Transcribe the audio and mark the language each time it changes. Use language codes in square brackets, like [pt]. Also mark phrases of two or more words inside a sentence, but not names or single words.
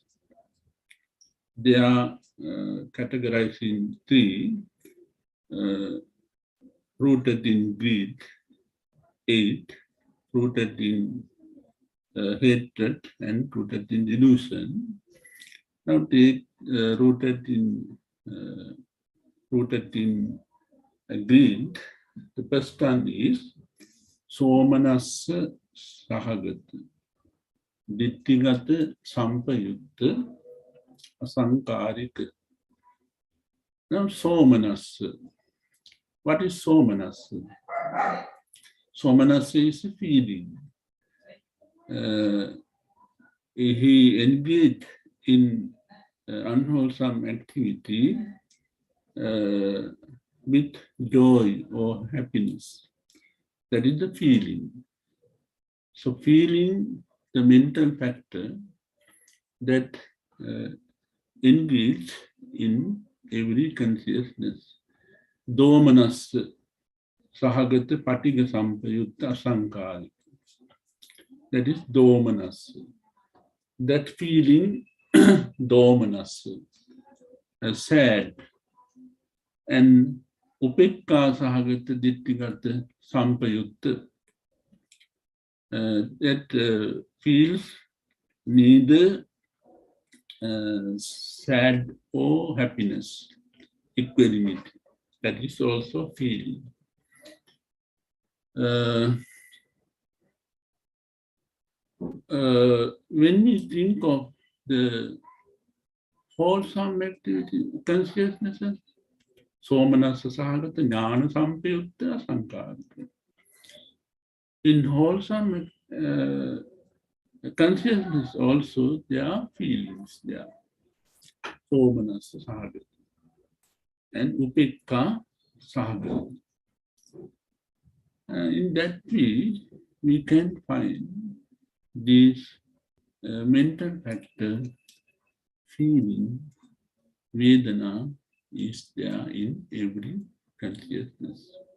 [en] They are categorized in 3, rooted in greed, 8, rooted in hatred, and rooted in delusion. Now take rooted in greed. [pi] The first one is somanassa sahagata, ditthigata sampayutta asankarika. [en] Now somanassa. What is somanassa? Somanassa is a feeling. He engaged in unwholesome activity with joy or happiness. That is the feeling. So feeling, the mental factor that engaged in every consciousness. [pi] Domanassa, sahagata patiga sampayutta asankari. [en] That is domanassa. That feeling, domanassa, sad, and [pi] upekka sahagata dittigata sampayutta, [en] that feels neither sad or happiness, equanimity. That is also feeling. When we think of the wholesome activity, consciousness, [pi] somanassa sahagata jnana sampayutta asankarika. [en] In wholesome consciousness also, there are feelings there. [pi] Somanassa sahagata and upekka sahagata. [en] In that way, we can find these mental factor, feeling, Vedana is there in every consciousness.